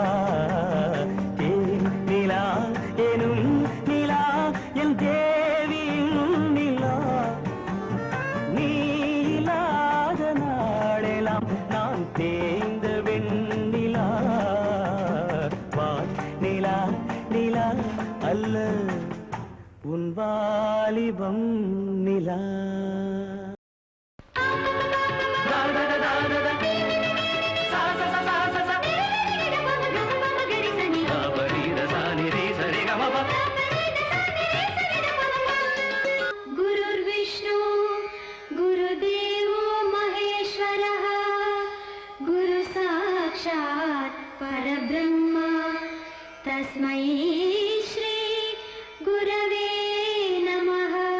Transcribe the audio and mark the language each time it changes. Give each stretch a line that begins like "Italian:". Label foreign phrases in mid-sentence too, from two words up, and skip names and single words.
Tamil: தேன் நிலா எனும் நிலா என் தேவியின் நிலா நீ இல்லாத நாளெல்லாம் நான் தேய்ந்த வெண்ணிலா வான் நிலா நிலா அல்ல உன் வாலிபம் நிலா
Sanskrit: गुरुर्विष्णु गुरुदेवो महेश्वरः गुरु साक्षात् परब्रह्म तस्मै श्री गुरवे नमः।